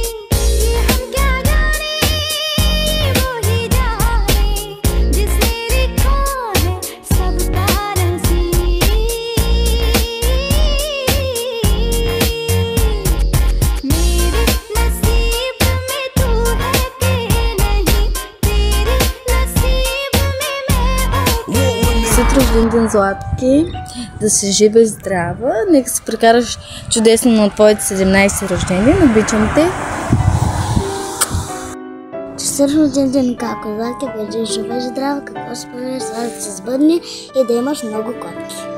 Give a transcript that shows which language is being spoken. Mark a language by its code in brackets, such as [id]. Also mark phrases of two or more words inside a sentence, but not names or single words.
[hi] ये हम क्या जाने, वो ही जाने, जिसने लिखा है सबका नसीब। मेरे नसीब में तू है कि नहीं, तेरे नसीब में मैं हूँ। [bg] Честит рожден ден, Златки! Да си жива и здрава! Нека се прекараш чудесно на твоите 17 рожден ден. Обичам те! Честит рожден ден, Како, Златки, бъди жива и здрава, какво си планираш да се сбъдне и да имаш много котки.